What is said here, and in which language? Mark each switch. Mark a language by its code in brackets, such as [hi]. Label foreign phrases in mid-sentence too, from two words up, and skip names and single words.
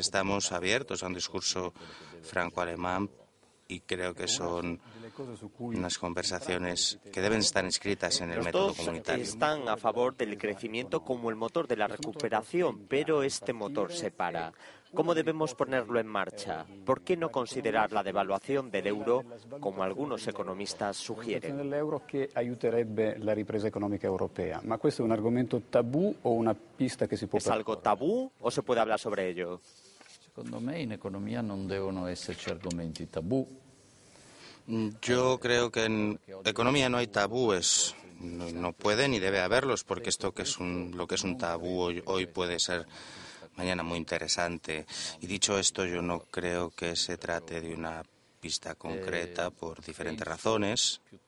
[es] Estamos abiertos a un discurso franco-alemán y creo que son unas conversaciones que deben estar inscritas en el método comunitario. Los dos están a favor del crecimiento como el motor de la recuperación, pero este motor se para. ¿Cómo debemos ponerlo en marcha? ¿Por qué no considerar la devaluación del euro, como algunos economistas sugieren? El euro que ayudaría la ripresa económica europea. [it] ¿Ma questo è un argomento tabú o una pista que si può? [es] ¿Es algo tabú o se puede hablar sobre ello? [it] Secondo me in economia non devono esserci argomenti tabù. [es] Yo creo que en economía no hay tabúes. No puede ni debe haberlos, porque lo que es un tabú hoy puede ser mañana muy interesante. Y dicho esto, yo no creo que se trate de una pista concreta por diferentes razones.